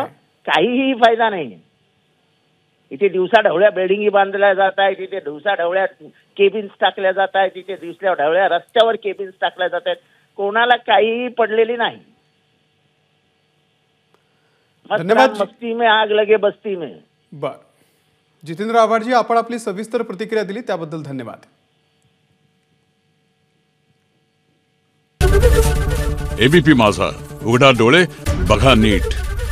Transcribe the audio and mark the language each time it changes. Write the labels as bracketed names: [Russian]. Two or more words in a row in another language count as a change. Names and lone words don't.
[Marathi] काहीही फायदा नाही। इथे दिवसा ढवळ्या बिल्डिंगी बांधल्या जात आहेत, तिथे दिवसा ढवळ्या केबिन्स टाकल्या जात आहेत, तिथे दिवसा ढवळ्या रस्त्यावर केबिन्स टाकल्या जात आहेत, कोणाला काहीही पडलेली नाही। धन्यवाद। [Hindi] मस्ती में आग लगे बस्ती में। [Marathi] बर, जितेंद्र आव्हाडजी, आपण आपली सविस्तर प्रतिक्रिया दिली त्याबद्दल धन्यवाद। एबीपी माझा, उघडा डोळे बघा नीट।